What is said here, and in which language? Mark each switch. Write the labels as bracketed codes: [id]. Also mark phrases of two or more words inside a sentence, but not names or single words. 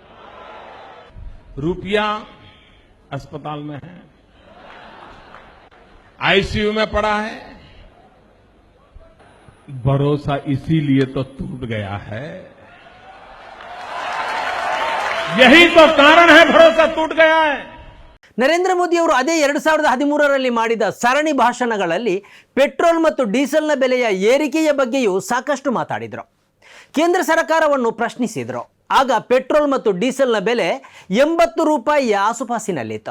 [hi] रुपया अस्पताल में है, आईसीयू में पड़ा है। भरोसा इसीलिए तो टूट गया है, यही तो कारण है, भरोसा टूट गया है। [kn] ನರೇಂದ್ರ ಮೋದಿ ಅವರು ಅದೇ 2013ರಲ್ಲಿ ಮಾಡಿದ ಸರಣಿ ಭಾಷಣಗಳಲ್ಲಿ ಪೆಟ್ರೋಲ್ ಮತ್ತು ಡೀಸೆಲ್ನ ಬೆಲೆಯ ಏರಿಕೆಯ ಬಗ್ಗೆಯೂ ಸಾಕಷ್ಟು ಮಾತಾಡಿದರು. ಕೇಂದ್ರ ಸರ್ಕಾರವನ್ನು ಪ್ರಶ್ನಿಸಿದರು. ಆಗ ಪೆಟ್ರೋಲ್ ಮತ್ತು ಡೀಸೆಲ್ನ ಬೆಲೆ 80 ರೂಪಾಯಿಯ ಆಸುಪಾಸಿನಲ್ಲಿತ್ತು.